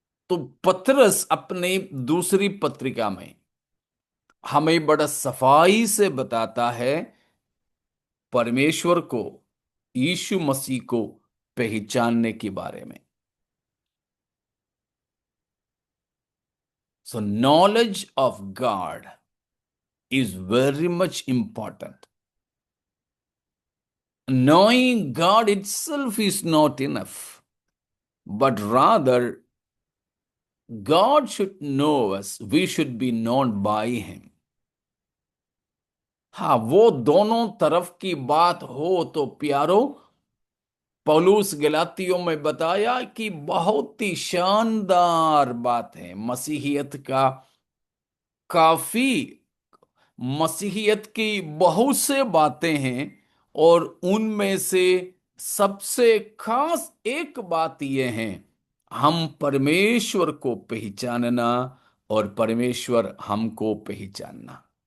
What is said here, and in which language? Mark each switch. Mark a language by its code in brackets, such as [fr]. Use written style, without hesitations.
[hi] तो पतरस अपने दूसरी पत्रिका में हमें बड़ा सफाई से बताता है परमेश्वर को, यीशु मसीह को पहचानने के बारे में। [en] So knowledge of God is very much important. Knowing God itself is not enough, but rather God should know us. We should be known by Him. [hi] हाँ, वो दोनों तरफ की बात हो तो प्यारो, पौलुस गलातियों में बताया कि बहुत ही शानदार बात है मसीहियत का। काफी मसीहियत की बहुत से बातें हैं, और उनमें से सबसे खास एक बात यह है, हम परमेश्वर को पहचानना और परमेश्वर हमको पहचानना।